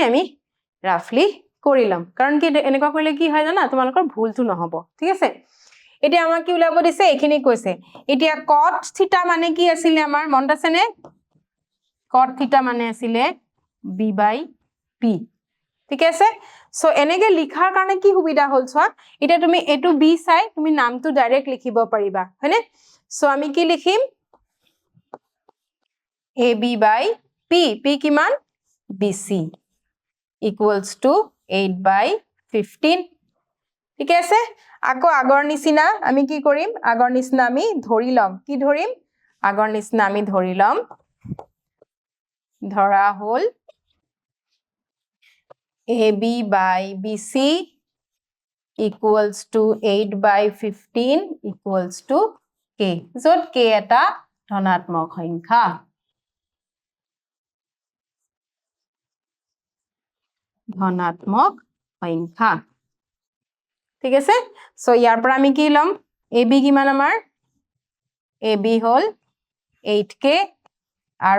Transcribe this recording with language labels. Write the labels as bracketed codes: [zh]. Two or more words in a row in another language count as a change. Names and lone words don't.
[as] আমি ৰাফলি কৰি লম কাৰণ কি এনেকুৱা কৰিলে কি হয় জানা তোমালোকৰ ভুলটো নহব ঠিক আছে এতিয়া আমাক কি উলাব দিছে এখিনি কৈছে এতিয়া cot θ মানে কি আছিল আমাৰ মনত আছে নে cot θ মানে আছিল B/P ঠিক আছে সো এনেকে লিখাৰ কাৰণে কি সুবিধা হল সোৱা এতিয়া তুমি এটো B চাই তুমি নামটো ডাইৰেক্ট লিখিব পাৰিবা হয়নে সো আমি কি লিখিম AB/P P কিমান [en] BC equals to 8/15 [as] ঠিক আছে আকৌ আগৰ নিচিনা আমি কি কৰিম আগৰ নিচিনা আমি ধৰি লম কি ধৰিম আগৰ নিচিনা আমি ধৰি লম ধৰা হল [en] AB/BC equals to 8/15 equals to K [as] যত K এটা ধনাত্মক সংখ্যা ঠিক আছে সো ইয়াৰ পৰা আমি কি লম AB কিমান আমাৰ AB হল 8K আৰু